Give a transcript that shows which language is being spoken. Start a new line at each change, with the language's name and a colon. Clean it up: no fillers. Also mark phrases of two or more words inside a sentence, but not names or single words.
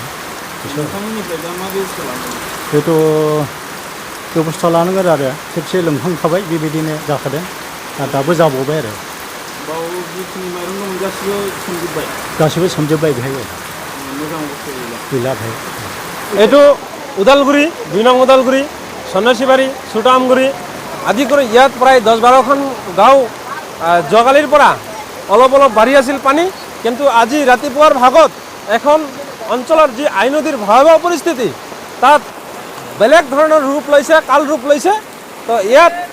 Bodo: नोंथांमोननिफ्राय दा मा बेबस्था लादों बेथ' बेबस्था लानांगोन आरो खेबसे लोमखांखाबाय बेबायदिनो जाखादों आरो दाबो जाबावबाय आरो बाव जिखिनि माइरं दंमोन गासिबो सोमजोब्बाय बेहाय मोजां अबस्था गैला बेहाय
Assamese: এইটো ওদালগুৰি 2 নং ওদালগুৰি সন্ন্যাসীবাৰী ছোটা আমগুৰি আদি কৰি ইয়াত প্ৰায় 10-12খন গাঁও যোৱাকালিৰ পৰা অলপ অলপ বাঢ়ি আছিল পানী কিন্তু আজি ৰাতিপুৱাৰ ভাগত এখন অঞ্চলৰ যি আই নদীৰ ভয়াৱহ পৰিস্থিতি তাত বেলেগ ধৰণৰ ৰূপ লৈছে কাল ৰূপ লৈছে তো ইয়াত